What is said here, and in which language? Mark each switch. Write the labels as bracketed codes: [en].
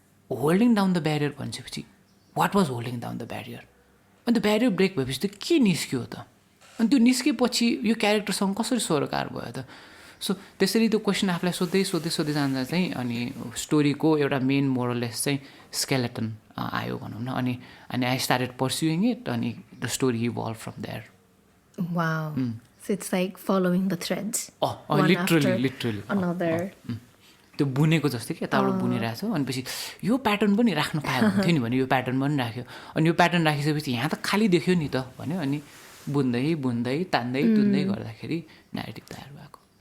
[en] holding down the barrier [ne] भनिसकेपछि [en] what was holding down the barrier [ne] अनि त्यो barrier brake भएपछि त के निस्क्यो त अनि त्यो निस्केपछि यो क्यारेक्टरसँग कसरी सरोकार भयो त सो त्यसरी त्यो क्वेसन आफूलाई सोध्दै जाँदा चाहिँ अनि स्टोरीको एउटा मेन मोरलेस चाहिँ स्केलेटन आयो भनौँ न अनि [en] I started pursuing it [ne] अनि [en] The story evolve from there Wow. So it's like following the threads. Literally Another. [ne] त्यो बुनेको जस्तै कि यताबाट बुनिरहेको छ अनि पछि यो प्याटर्न पनि राख्नु पायो हुन्थ्यो नि भने यो प्याटर्न पनि राख्यो अनि यो प्याटर्न राखिसकेपछि यहाँ त खाली देख्यो नि त भन्यो अनि बुन्दै तान्दै तुन्दै गर्दाखेरि न्यारेटिभ तयार भएको